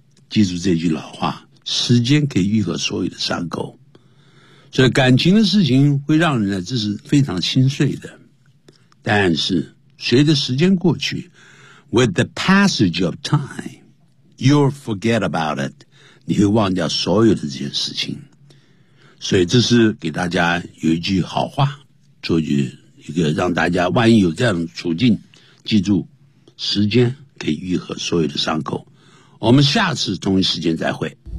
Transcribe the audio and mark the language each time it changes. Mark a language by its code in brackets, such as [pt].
[zh] 记住这句老话，时间可以愈合所有的伤口。所以感情的事情会让人呢，这是非常心碎的。但是随着时间过去 ， [en] with the passage of time, you'll forget about it. [zh] 你会忘掉所有的这件事情。所以这是给大家有一句好话，做一个让大家万一有这样的处境，记住，时间可以愈合所有的伤口。我们下次同一时间再会。